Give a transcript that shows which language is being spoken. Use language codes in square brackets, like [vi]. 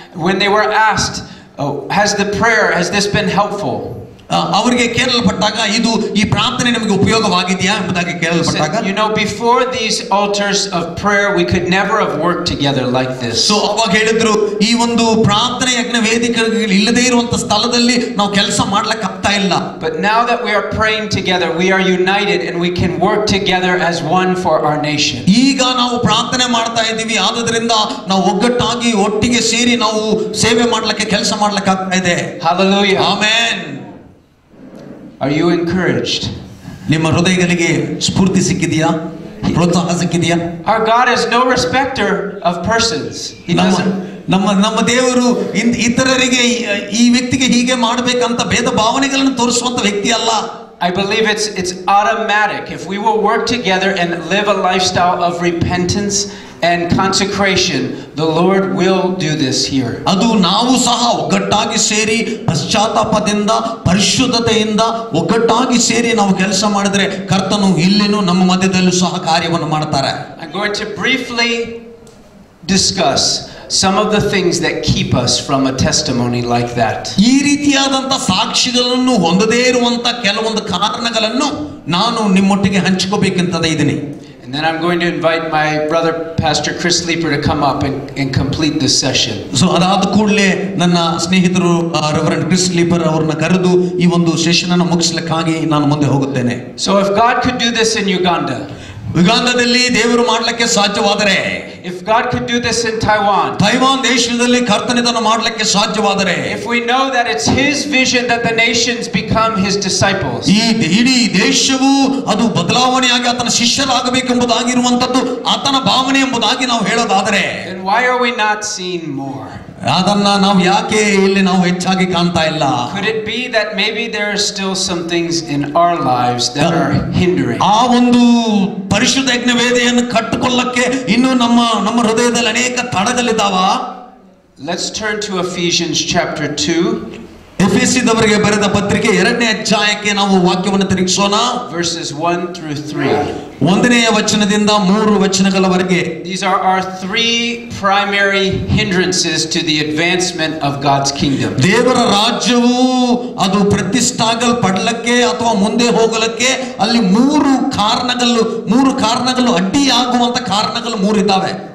[en] When they were asked, has this been helpful? [kn] ಅವರಿಗೆ ಕೇಳಲ್ಪಟ್ಟಾಗ ಇದು ಈ ಪ್ರಾರ್ಥನೆ ನಮಗೆ ಉಪಯೋಗವಾಗಿದೆಯಾ ಎಂಬುದಾಗಿ ಕೇಳಲ್ಪಟ್ಟಾಗ, [en] before these altars of prayer we could never have worked together like this. [kn] So ಅವಾಗ ಹೇಳಿದ್ರು ಈ ಒಂದು ಪ್ರಾರ್ಥನೆ ಯಜ್ಞ ವೇದಿಕೆಗಳು ಇಲ್ಲದೇ ಇರುವಂತ ಸ್ಥಳದಲ್ಲಿ ನಾವು ಕೆಲಸ ಮಾಡ್ಲಿಕ್ಕೆ ಆಗ್ತಾ ಇಲ್ಲ. [en] But now that we are praying together we are united and we can work together as one for our nation. [kn] ಈಗ ನಾವು ಪ್ರಾರ್ಥನೆ ಮಾಡ್ತಾ ಇದ್ದೀವಿ, ಆದುದರಿಂದ ನಾವು ಒಗ್ಗಟ್ಟಾಗಿ ಒಟ್ಟಿಗೆ ಸೇರಿ ನಾವು ಸೇವೆ ಮಾಡ್ಲಿಕ್ಕೆ ಕೆಲಸ ಮಾಡ್ಲಿಕ್ಕೆ ಆಗ್ತಾ ಇದೆ. [en] Hallelujah. Amen. Are you encouraged? [kn] ನಿಮ್ಮ ಹೃದಯಗಳಿಗೆ ಸ್ಫೂರ್ತಿ ಸಿಕ್ಕಿದೆಯಾ? ಪ್ರೋತ್ಸಾಹ ಸಿಕ್ಕಿದೆಯಾ? [en] Our God is no respecter of persons. He doesn't [kn] ನಮ್ಮ ದೇವರು ಇತರರಿಗೆ ಈ ವ್ಯಕ್ತಿಗೆ ಹೀಗೆ ಮಾಡಬೇಕಂತ ಭೇದ ಭಾವನೆಗಳನ್ನು ತೋರಿಸುವಂತ ವ್ಯಕ್ತಿ ಅಲ್ಲ. [en] I believe it's automatic. If we will work together and live a lifestyle of repentance and consecration, the Lord will do this here. [kn] ಅದು ನಾವು ಸಹ ಒಗ್ಗಟ್ಟಾಗಿ ಸೇರಿ ಪಶ್ಚಾತ್ತಾಪದಿಂದ ಪರಿಶುದ್ಧತೆಯಿಂದ ಒಗ್ಗಟ್ಟಾಗಿ ಸೇರಿ ನಾವು ಕೆಲಸ ಮಾಡಿದ್ರೆ ಕರ್ತನು ಇಲ್ಲಿನೂ ನಮ್ಮ ಮಧ್ಯದಲ್ಲೂ ಸಹ ಕಾರ್ಯವನ್ನು ಮಾಡ್ತಾರೆ. [en] I'm going to briefly discuss some of the things that keep us from a testimony like that. [kn] ಈ ರೀತಿಯಾದಂತ ಸಾಕ್ಷಿಗಳನ್ನು ಹೊಂದದೇ ಇರುವಂತ ಕೆಲವೊಂದು ಕಾರಣಗಳನ್ನು ನಾನು ನಿಮ್ಮೊಟ್ಟಿಗೆ ಹಂಚಿಕೋಬೇಕಂತ ಇದ್ದೀನಿ. [en] And then I'm going to invite my brother Pastor Chris Leeper to come up and complete this session. [kn] So ಅದಾದ ಕೂಡಲೇ ನನ್ನ ಸ್ನೇಹಿತರು ರೆವರೆಂಡ್ ಕ್ರಿಸ್ ಲೀಪರ್ ಅವರನ್ನ ಕರೆದು ಈ ಒಂದು ಸೆಷನ್ ಅನ್ನು ಮುಗಿಸಲಿಕ್ಕಾಗಿ ನಾನು ಮುಂದೆ ಹೋಗುತ್ತೇನೆ. [en] So if God could do this in Uganda, [kn] ಯುಗಾಂಡದಲ್ಲಿ ದೇವರು ಮಾಡಲಿಕ್ಕೆ ಸಾಧ್ಯವಾದರೆ, [en] if God could do this in Taiwan, [kn] Taiwan ದೇಶದಲ್ಲಿ ಕರ್ತನಿದನ್ನು ಮಾಡಲಿಕ್ಕೆ ಸಾಧ್ಯವಾದರೆ, [en] if we know that it's his vision that the nations become his disciples, [kn] ಈ ಇಡೀ ದೇಶವು ಅದು ಬದಲಾವಣೆಯಾಗಿ ಆತನ ಶಿಷ್ಯರಾಗಬೇಕೆಂಬುದಾಗಿರುವಂತದ್ದು ಆತನ ಭಾವನೆ ಎಂಬುದಾಗಿ ನಾವು ಹೇಳೋದಾದರೆ, [en] then why are we not seeing more? [kn] ಅದನ್ನ ನಾವು ಯಾಕೆ ಇಲ್ಲಿ ನಾವು ಹೆಚ್ಚಾಗಿ ಕಾಣ್ತಾ ಇಲ್ಲ? [en] Could it be that maybe there are still some things in our lives that are hindering? [kn] ಆ ಒಂದು ಪರಿಶುದ್ಧ ಯಜ್ಞವೇದಿಯನ್ನು ಕಟ್ಟಿಕೊಳ್ಳಕ್ಕೆ ಇನ್ನು ನಮ್ಮ ಹೃದಯದಲ್ಲಿ ಅನೇಕ ತಡೆಗಳಿದ್ದಾವ. [en] Let's turn to Ephesians chapter 2. [kn] ಎಫೆಸಿದವರಿಗೆ ಬರೆದ ಪತ್ರಿಕೆ 2ನೇ ಅಧ್ಯಾಯಕ್ಕೆ ನಾವು ವಾಕ್ಯವನ್ನು ತಿರುಗಿಸೋಣ. [en] Verses 1 through 3. [kn] 1ನೇ ವಚನದಿಂದ 3 ವಚನಗಳವರೆಗೆ. [en] These are our 3 primary hindrances to the advancement of God's kingdom. [kn] ದೇವರ ರಾಜ್ಯವು ಅದು ಪ್ರತಿಷ್ಠಾಗಲ್ಪಡಲಿಕ್ಕೆ ಅಥವಾ ಮುಂದೆ ಹೋಗಲಿಕ್ಕೆ ಅಲ್ಲಿ 3 ಕಾರಣಗಳು ಅಡ್ಡಿಯಾಗುವಂತ ಕಾರಣಗಳು 3 ಇದ್ದಾವೆ.